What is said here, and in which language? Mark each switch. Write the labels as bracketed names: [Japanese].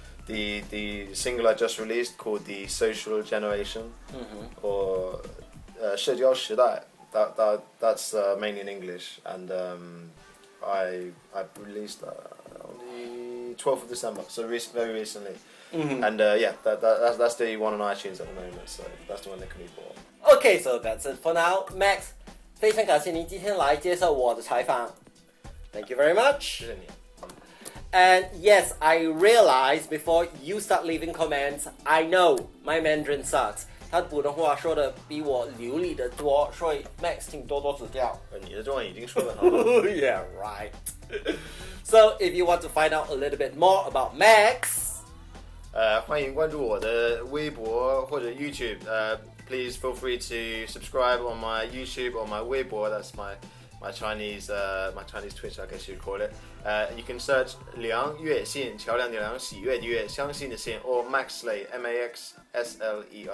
[English] The single I just released called The Social Generation, or 社交时代, that's mainly in English, and I released that on the 12th of December, so very recently. And that's the one on iTunes at the moment, so that's the one that can be bought. Okay, so that's it for now. [Chinese] Max, 非常感谢您今天来接受我的采访. [English] Thank you very much. [Chinese] 谢谢你. [English] And yes, I realized before you start leaving comments, I know my Mandarin sucks. [Chinese] 他普通话说的比我流利的多，所以 Max 请多多指教。你的中文已经说得很好了。 [English] Yeah, right. So if you want to find out a little bit more about Max, [Chinese] 欢迎关注我的微博或者 YouTube. [English] Please feel free to subscribe on my YouTube or my Whiteboard. That's my Chinese Twitch, I guess you'd call it. You can search [Chinese] 梁月信, 桥梁的梁, 喜悦的悦, 相信的信, or Max Sleigh, MaxSleigh.